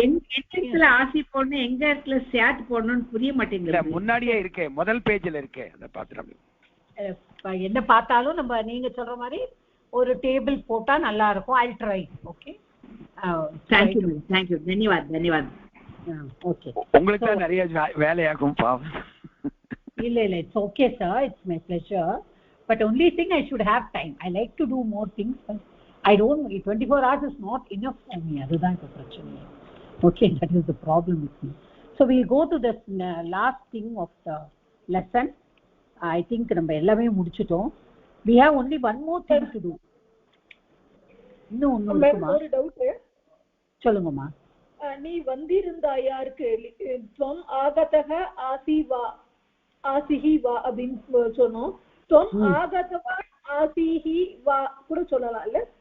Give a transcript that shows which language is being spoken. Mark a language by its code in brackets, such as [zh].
[ta] எங்க ஆசி போடணும், எங்க இடத்துல சியாத் போடணும்னு புரிய மாட்டேங்குது. முன்னாடியே இருக்கே, முதல் பேஜ்ல இருக்கே, அதை பார்த்துட்டு என்ன பார்த்தாலும் நம்ம நீங்க சொல்ற மாதிரி ஒரு டேபிள் போட்டா நல்லா இருக்கும். [en] I'll try. Okay, thank you, தன்யவாத். [ta] Okay, உங்களுக்கு தான் நிறைய வேலையாகும் பாவம். [en] இல்ல it's okay sir, it's my pleasure. But only thing I should have time. I like to do more things, but I don't. 24 hours is not enough for me. [ta] அதுதான் இப்ப பிரச்சனை. [en] Okay, that is the problem with me. So we go to the last thing of the lesson. I think [ta] நம்ம எல்லாமே முடிச்சிட்டோம். [en] We have only one more thing to do. [ta] இன்னும் ஒரு doubt. சொல்லுங்கம்மா. நீ வந்திருந்தாயாருக்கு துவம் ஆகதக ஆசிவா ஆசிஹி வா அப்படின்னு சொன்னோம். துவம் ஆகதவான் ஆசிஹி வா கூட சொல்லலாம் இல்ல?